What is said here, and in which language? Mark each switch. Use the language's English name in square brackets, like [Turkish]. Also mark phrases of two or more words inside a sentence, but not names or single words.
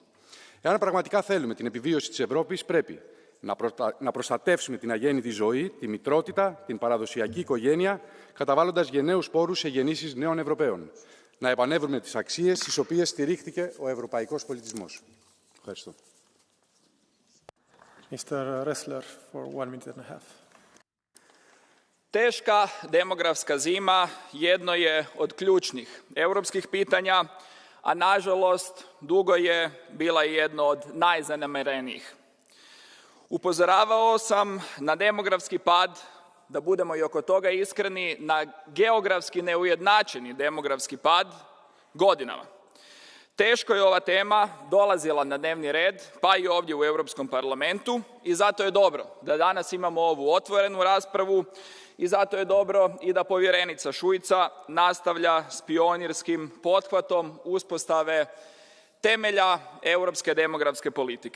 [Greek] Εάν πραγματικά θέλουμε την επιβίωση της Ευρώπης, πρέπει να προστατεύσουμε την αγέννητη ζωή, τη μητρότητα, την παραδοσιακή οικογένεια, καταβάλλοντας γενναίους πόρους σε γεννήσεις νέων Ευρωπαίων. Να επανέβρουμε τις αξίες στις οποίες στηρίχθηκε ο ευρωπαϊκός πολιτισμός. Ευχαριστώ. [English] Mr. Ressler for 1 minute and a half. [Croatian] Teška demografska zima jedno je od ključnih europskih pitanja, a nažalost dugo je bila jedno od najzanemerenijih. Upozoravao sam na demografski pad, da budemo i oko toga iskreni, na geografski neujednačeni demografski pad godinama. Teško je ova tema dolazila na dnevni red, pa i ovdje u Europskom parlamentu, i zato je dobro da danas imamo ovu otvorenu raspravu i zato je dobro i da povjerenica Šuica nastavlja s pionirskim pothvatom uspostave temelja europske demografske politike.